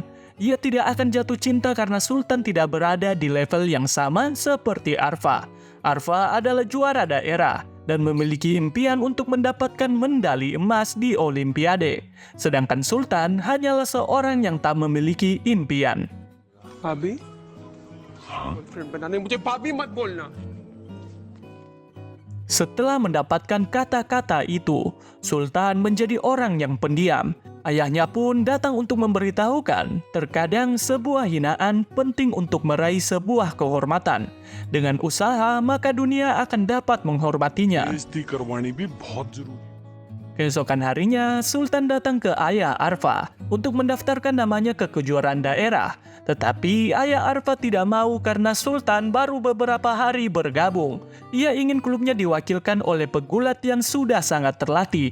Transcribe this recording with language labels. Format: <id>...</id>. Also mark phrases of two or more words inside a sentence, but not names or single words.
<id>Ia tidak akan jatuh cinta karena Sultan tidak berada di level yang sama seperti Arfa. Arfa adalah juara daerah dan memiliki impian untuk mendapatkan medali emas di Olimpiade. Sedangkan Sultan hanyalah seorang yang tak memiliki impian.</id> <hi>भाभी फ्रेंड बनाने मुझे भाभी मत बोलना।</hi> <id>Setelah mendapatkan kata-kata itu, Sultan menjadi orang yang pendiam. Ayahnya pun datang untuk memberitahukan, terkadang sebuah hinaan penting untuk meraih sebuah kehormatan. Dengan usaha, maka dunia akan dapat menghormatinya.</id> <hi>बेइज्जती करवानी भी बहुत जरूरी है।</hi> <id>Keesokan harinya, Sultan datang ke ayah Arfa untuk mendaftarkan namanya ke kejuaraan daerah. Tetapi ayah Arfa tidak mau karena Sultan baru beberapa hari bergabung. Ia ingin klubnya diwakilkan oleh pegulat yang sudah sangat terlatih.</id>